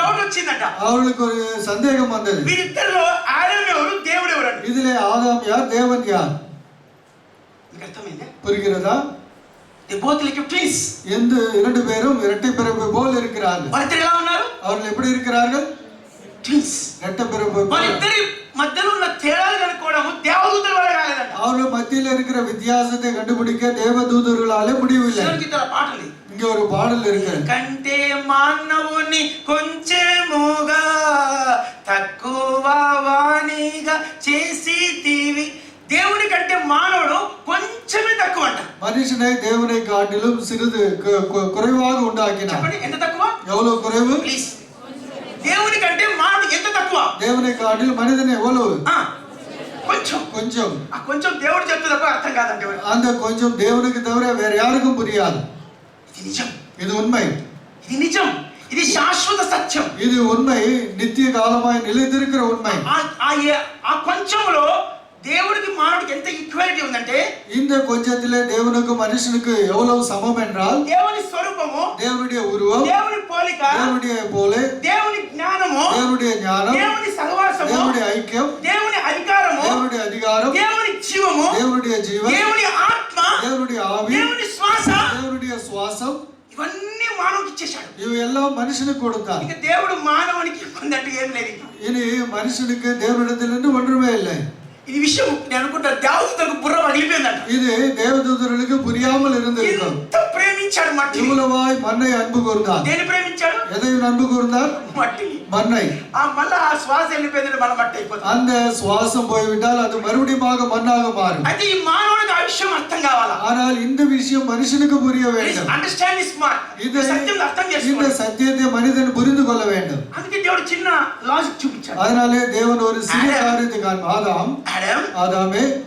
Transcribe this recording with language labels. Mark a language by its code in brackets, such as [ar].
[te] Doubt వచ్చిందట. [ta] அவர்களுக்கு ஒரு சந்தேகம் வந்தது. [te] వీరిద్దరిలో ఆదాం ఎవరు, దేవుడు ఎవరు? [ta] இதிலே ஆதாம் யார், தேவன் யார்? [te] మీకు అర్థమైందా? [ta] புரிகிறதா? [en] they both like twins. [ta] எந்த இரண்டு பேரும் இரட்டை பிறப்பு போல் இருக்கிறார்கள். [te] వాళ్ళిద్దరు ఎలా ఉన్నారు? [ta] அவர்கள் எப்படி இருக்கிறார்கள்? [en] Twins. [ta] இரட்டை பிறப்பு. [te] వాళ్ళిద్దరి మధ్యలో ఉన్న తేడాలు కనుక్కోవడము దేవదూతల వల్ల కాలేదంట. [ta] அவர்கள் மத்தியில் இருக்கிற வித்தியாசத்தை கண்டுபிடிக்க தேவதூதர்களாலே முடியவில்லை. [te] పాట ఉంది. [ta] இங்க ஒரு பாடல் இருக்கு. [te] కంటే మానవుని కొంచెముగా తక్కువ వాణిగా చేసితివి. దేవుని కంటే మానవుడు కొంచెమే తక్కువ అంట. [ta] மனுஷனை தேவனை காட்டிலும் சிறிது குறைவாக உண்டாக்கினார். [te] చెప్పండి, ఎంత తక్కువ? [ta] எவ்வளவு குறைவு? [te] ప్లీజ్. దేవుని కంటే మానవుడు ఎంత తక్కువ? [ta] தேவனை காட்டிலும் மனிதன் எவ்வளவு [te] కొంచెం [ta] கொஞ்சம் [te] ఆ కొంచెం దేవుడు చెప్తే తప్ప అర్థం కాదంటే [ta] அந்த கொஞ்சம் தேவனுக்கு தவிர வேற யாருக்கும் புரியாது. [te] ఇది నిజం, [ta] இது உண்மை, [te] ఇది నిజం, ఇది శాశ్వత సత్యం. [ta] இது உண்மை, நித்திய காலமாய் நிலைத்திருக்கிற உண்மை. [te] ఆ కొంచెంలో దేవుడికి మానవుడికి ఎంత ఈక్వాలిటీ ఉందంటే [ta] இந்த கொஞ்சத்திலே தேவனுக்கும் மனுஷனுக்கு எவ்வளவு சமம் என்றால் [te] దేవుని స్వరూపము, [ta] தேவனுடைய உருவம், [te] దేవుని పోలిక, [ta] தேவனுடைய போலே, [te] దేవుని జ్ఞానము, [ta] தேவனுடைய ஞானம், [te] దేవుని సహవాసము, [ta] தேவனுடைய ஐக்கியம், [te] దేవుని అధికారము, [ta] தேவனுடைய அதிகாரம், [te] దేవుని జీవము, [ta] தேவனுடைய ஜீவன், [te] దేవుని ఆత్మ, [ta] தேவனுடைய ஆவி, [te] దేవుని శ్వాస, [ta] தேவனுடைய சுவாசம், [te] ఇవన్నీ మానవుడికి ఇచ్చేశాడు. [ta] இவை எல்லாம் மனுஷனுக்கு கொடுத்தார். [te] ఇక దేవుడు మానవునికి పొందట్టు ఏం లేదు. [ta] இனி மனுஷனுக்கு தேவனிடத்திலிருந்து ஒன்றுமே இல்லை. [te] ఇది విషయం నేను అనుకుంటా దేవదూతలకు బుర్ర పగిలిపోయిందంట. [ta] இது தேவதூதர்களுக்கு புரியாமல் இருந்திருக்கும். [te] ఎంత ప్రేమించాడు మట్టి. [ta] இவ்வளவாய் மண்ணை அன்பு கூர்ந்தார். [te] దేని ప్రేమించాడు? [ta] எதை அன்பு கூர்ந்தார்? [te] మట్టి. [ta] மண்ணை. [te] మళ్ళా ఆ శ్వాస వెళ్ళిపోయింది, మన మట్టి అయిపోతుంది. [ta] அந்த சுவாசம் போய்விட்டால் அது மறுபடியும் மண்ணாக மாறும். [te] అయితే ఈ మానవుడికి ఆ విషయం అర్థం కావాలా? [ta] ஆனால் இந்த விஷயம் மனுஷனுக்கு புரிய வேண்டும். [en] Understand this smart. [ta] இந்த [te] సత్యం అర్థం [ta] இந்த [te] చేసుకోవాలి. [ta] சத்தியத்தை மனிதன் புரிந்து கொள்ள வேண்டும். [te] అందుకే దేవుడు చిన్న లాజిక్ చూపించాడు. [ta] அதனாலே தேவன் ஒரு சிறிய காரியத்தை ஆதாமே